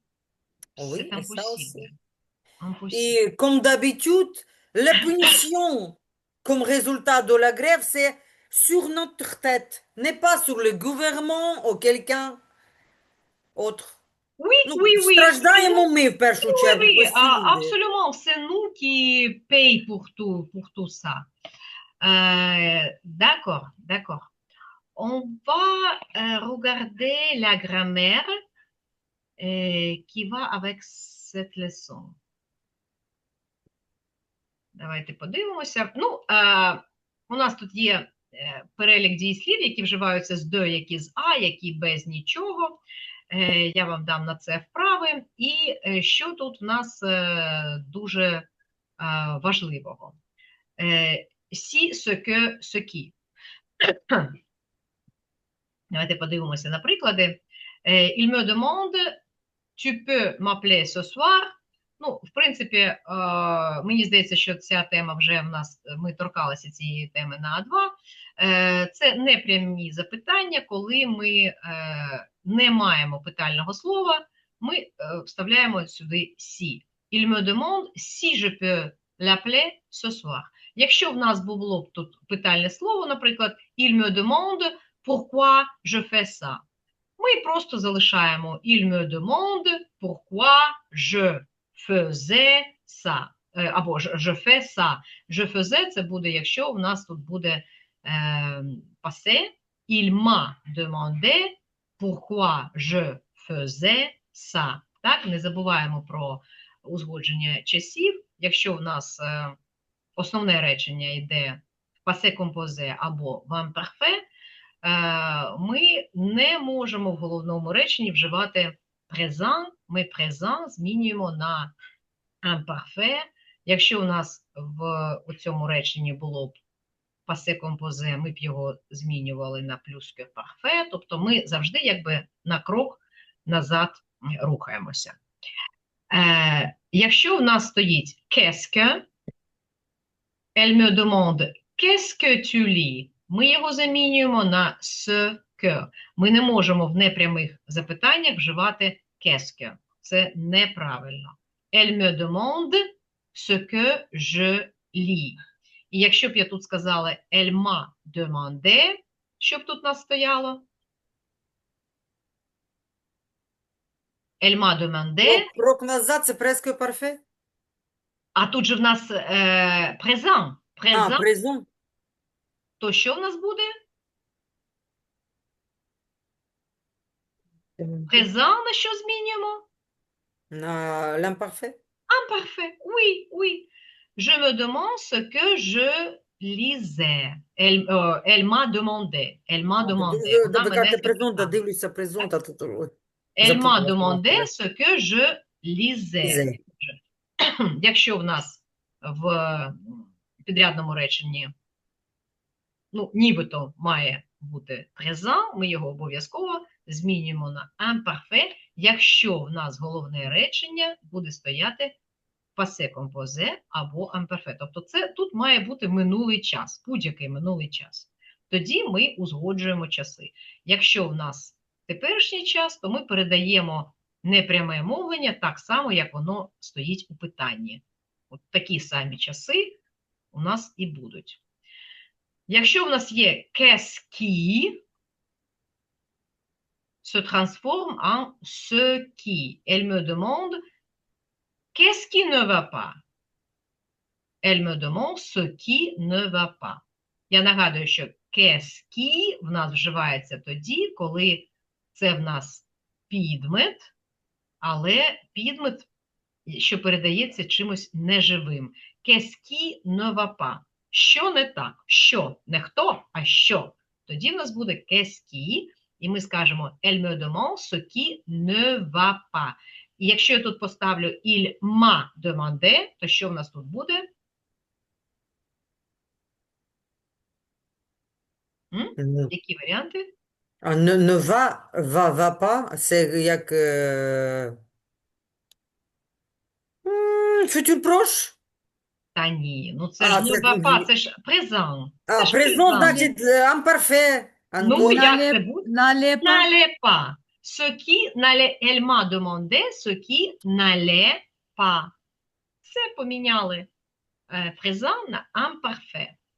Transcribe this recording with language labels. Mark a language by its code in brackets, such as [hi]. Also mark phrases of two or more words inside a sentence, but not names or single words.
[fr] Oui, C'est et ça impossible, aussi. impossible. Et comme d'habitude, la punition comme résultat de la grève, c'est sur notre tête, n'est pas sur le gouvernement ou quelqu'un autre. Oui, [uk] Ну, [fr] oui, oui, c'est nous. [uk] страждаємо ми в першу [fr] Oui, [uk] чергу, [fr] oui, [uk] прості люди. [fr] absolument. C'est nous qui payons pour tout ça. D'accord, d'accord. On va regarder la grammaire qui va avec cette leçon. [uk] Давайте подивимося. Ну, у нас тут є перелік дієслів, які вживаються з до, які з а, які без нічого. Я вам дам на це вправи. І що тут в нас дуже важливого? [fr] Сі, ce que, ce qui. [uk] Давайте подивимося на приклади. [fr] Il me demande, tu peux m'appeler ce soir? [uk] Ну, в принципі, мені здається, що ця тема вже в нас, ми торкалися цієї теми на А2. Це непрямі запитання, коли ми не маємо питального слова, ми вставляємо сюди «si». [fr] Il me demande si je peux l'appeler ce soir. [uk] Якщо в нас було б тут питальне слово, наприклад, [fr] il me demande pourquoi je fais ça. [uk] Ми просто залишаємо [fr] il me demande pourquoi je faisais ça. Або je fais ça. Je faisais – [uk] це буде, якщо у нас тут буде passé. [fr] Il m'a demandé pourquoi je faisais са. [uk] Так, не забуваємо про узгодження часів. Якщо в нас основне речення йде в [fr] passé composé [uk] або в imparfait, ми не можемо в головному реченні вживати présent. Ми présent змінюємо на imparfait. Якщо у нас в цьому реченні було б [fr] passé composé, [uk] ми б його змінювали на [fr] plus que parfait, [uk] тобто ми завжди якби на крок назад рухаємося. Якщо в нас стоїть [fr] qu'est-ce que, elle me demande qu'est-ce que tu lis, [uk] ми його замінюємо на [fr] ce que. [uk] Ми не можемо в непрямих запитаннях вживати [fr] qu'est-ce que. [uk] Це неправильно. [fr] Elle me demande ce que je lis. [uk] І якщо б я тут сказала [fr] elle m'a demandé, [uk] що б тут у нас стояло? [fr] Elle m'a demandé. [uk] Крок назад, це [fr] presque parfait. [uk] А тут же в нас [fr] présent. Présent, Présent. [uk] то що в нас буде? Présent на що змінюємо? [fr] На l'imparfait. Imparfait. Oui, oui. Je me demande ce que je lisais. Elle m'a demandé. Elle m'a demandé. [uk] Вона Ви мене кажете презент, запитала. дивлюся презент, а тут [fr] Elle m'a [uk] запуталась. [fr] demandé ce que je lisais. Lisais. [uk] Якщо в нас в підрядному реченні, ну, нібито має бути présent, ми його обов'язково змінюємо на imparfait, якщо в нас головне речення буде стояти [fr] passé composé [uk] або imparfait. Тобто це тут має бути минулий час, будь-який минулий час. Тоді ми узгоджуємо часи. Якщо в нас теперішній час, то ми передаємо непряме мовлення так само, як воно стоїть у питанні. От такі самі часи у нас і будуть. Якщо в нас є [fr] qu'est-ce qui se transforme en ce qui. Elle me demande qu'est-ce qui ne va pas. Elle me demande ce qui ne va pas. [uk] Я нагадую, що [fr] qu'est-ce qui [uk] в нас вживається тоді, коли це в нас підмет, але підмет, що передається чимось неживим. [fr] Qu'est-ce qui ne va pas. [uk] Що не так? Що? Не хто, а що. Тоді в нас буде [fr] qu'est-ce qui, [uk] і ми скажемо [fr] elle me demande ce qui ne va pas. [uk] І якщо я тут поставлю [fr] il m'a demandé, [uk] то що в нас тут буде? Які варіанти? [fr] А ne va pas, [uk] це як [fr] futur proche? [uk] Та ні, ну це ж [fr] ne va pas, [uk] це ж présent. А, Це ж [fr] présent, présent. [uk] значить imparfait. Ну, як це буде? [fr] N'allez pas. N'allait pas. Ce qui n'allait, elle m'a demandé ce qui n'allait pas. [uk] Це поміняли présent на imparfait.